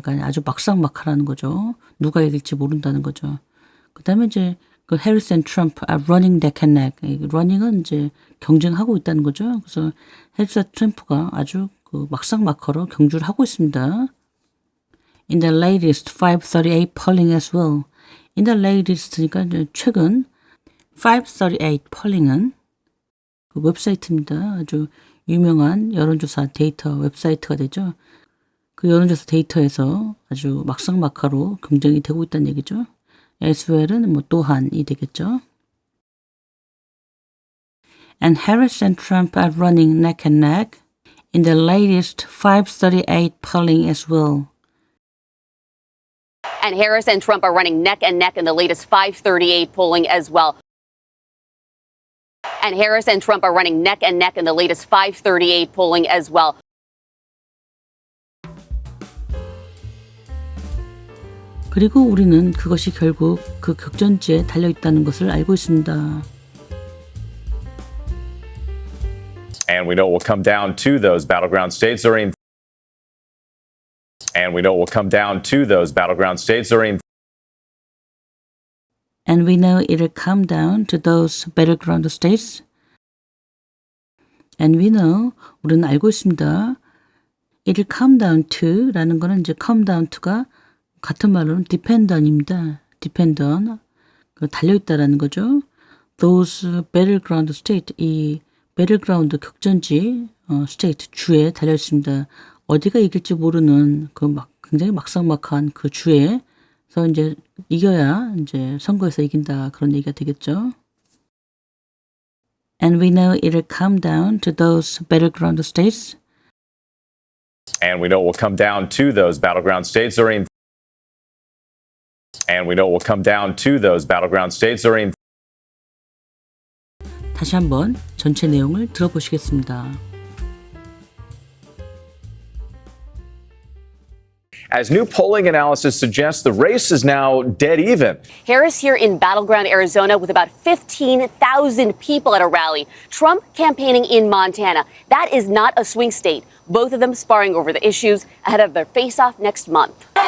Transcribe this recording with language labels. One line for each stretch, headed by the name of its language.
Korean: 그러니까 아주 막상막하라는 거죠. 누가 이길지 모른다는 거죠. 그다음에 이제 그 해리스 앤 트럼프
English: are running neck and neck.
Korean: running은 이제 경쟁하고 있다는 거죠. 그래서 해리스와 트럼프가 아주 그 막상막하로 경주를 하고 있습니다.
English: In the latest 538 polling as well. In the latest
Korean: 니까 이제 최근 538 polling은 그 웹사이트입니다. 아주 유명한 여론조사 데이터 웹사이트가 되죠. 그 여론조사 데이터에서 아주 막상막하로 경쟁이 되고 있다는 얘기죠. as well은 뭐 또한이 되겠죠.
English: And Harris and Trump are running neck and neck in the latest 538 polling as well. And Harris and Trump are running neck and neck in the latest 538 polling as well. And Harris and Trump are running neck and neck in the latest 538 polling as well.
Korean: 그리고 우리는 그것이 결국 그 격전지에 달려있다는 것을 알고 있습니다.
English: And we know it will come down to those battleground states during. And we know it will come down to those battleground states during. And we know it'll come down to those battleground states. And we know,
Korean: 우리는 알고 있습니다.
English: It'll come down to
Korean: 라는 거는 이제
English: come down to
Korean: 가 같은 말로는
English: depend on
Korean: 입니다. depend on. 달려있다라는 거죠.
English: Those battleground state,
Korean: 이 battleground 격전지 state 주에 달려있습니다. 어디가 이길지 모르는 굉장히 막상막한 그 주에서 이제 이겨야 이제 선거에서 이긴다 그런 얘기가 되겠죠.
English: And we know it'll come down to those battleground states. And we know it will come down to those battleground states during. And we know it will come down to those battleground states during.
Korean: 다시 한번 전체 내용을 들어보시겠습니다.
English: As new polling analysis suggests, the race is now dead even. Harris here in battleground Arizona with about 15,000 people at a rally. Trump campaigning in Montana. That is not a swing state. Both of them sparring over the issues ahead of their face-off next month.